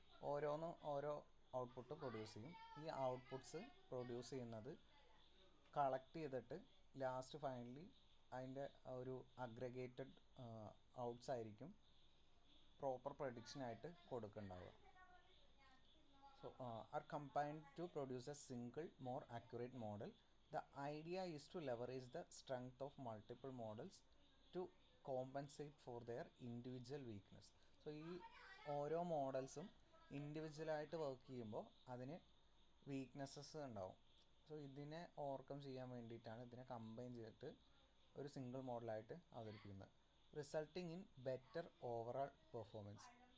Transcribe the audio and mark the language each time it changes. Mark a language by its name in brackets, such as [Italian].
[Malayalam] ഓരോന്നും ഓരോ output produce ചെയ്യും. ഈ ഔട്ട്പുട്ട്സ് പ്രൊഡ്യൂസ് ചെയ്യുന്നത് കളക്ട് ചെയ്തിട്ട് ലാസ്റ്റ് ഫൈനലി അതിൻ്റെ ഒരു അഗ്രഗേറ്റഡ് ഔട്ട്സ് ആയിരിക്കും proper പ്രഡിക്ഷനായിട്ട് കൊടുക്കുന്നുണ്ടാവുക. [English] So are combined to produce a single more accurate model. The idea is to leverage the strength of multiple models to compensate for their individual weakness. [Malayalam] So ഈ ഓരോ മോഡൽസും ഇൻഡിവിജ്വലായിട്ട് work ചെയ്യുമ്പോൾ അതിന് weaknesses ഉണ്ടാവും. So ഇതിനെ overcome ചെയ്യാൻ വേണ്ടിയിട്ടാണ് ഇതിനെ combine ചെയ്തിട്ട് ഒരു സിംഗിൾ മോഡലായിട്ട് അവതരിപ്പിക്കുന്നത്, [English] Resulting in better overall performance.